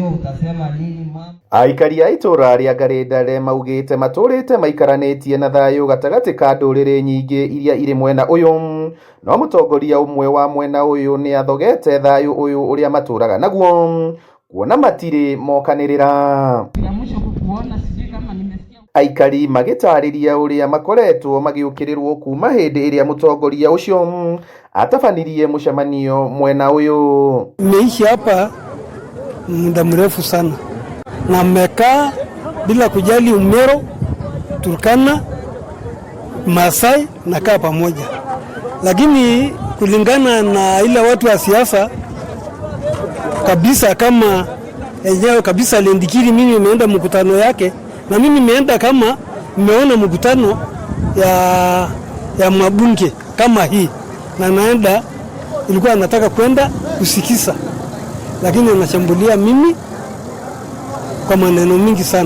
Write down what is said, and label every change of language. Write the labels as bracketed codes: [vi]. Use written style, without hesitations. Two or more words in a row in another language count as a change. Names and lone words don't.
[sw] leo utasema nini mama? [ki] Aikari a itura ria Garendare maugite maturite maikaranetie na thayu gatagati ka ndurire nyingi iria iri mwena uyu, no mutongoria umwe wa mwena uyu ni athogete thayu uyu uria maturaga naguo kuona matiri mokanirira. Aikari magitariria uria makoretwo magiukirirwo kuma hindi iria mutongoria ucio atafanirie mucemanio mwena uyu. [sw] Nimeishi hapa muda mrefu sana na mmekaa bila kujali Umero, Turkana, Masai na kaa pamoja, lakini kulingana na ile watu wa siasa kabisa, kama enyewe kabisa Lendikiri, mimi nimeenda mkutano yake na mimi nimeenda kama nimeona mkutano ya mabunge kama hii, na naenda ilikuwa nataka kwenda kusikiza, lakini anashambulia mimi kwa maneno mingi sana.